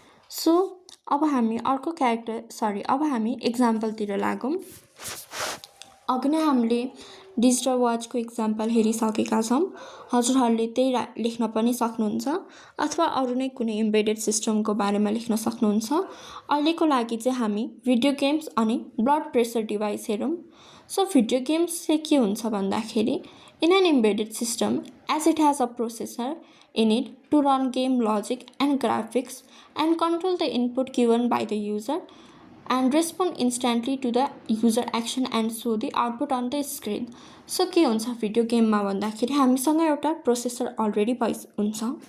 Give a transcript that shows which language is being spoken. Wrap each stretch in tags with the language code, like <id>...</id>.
<ne>So अब हामी अब हामी एक्जाम्पलतिर लागौँ। अघि नै हामीले डिजिटल वाचको एक्जाम्पल हेरिसकेका छौँ। हजुरहरूले त्यही लेख्न पनि सक्नुहुन्छ अथवा अरू नै कुनै एम्बेडेड सिस्टमको बारेमा लेख्न सक्नुहुन्छ। अहिलेको लागि चाहिँ हामी भिडियो गेम्स अनि ब्लड प्रेसर डिभाइस हेरौँ। सो भिडियो गेम्स चाहिँ के हुन्छ भन्दाखेरि</ne> <en>In an embedded system as it has a processor in it to run game logic and graphics and control the input given by the user and respond instantly to the user action and show the output on the screen.</en> <ne>So के हुन्छ video गेममा भन्दाखेरि हामीसँग एउटा processor already हुन्छ।</ne>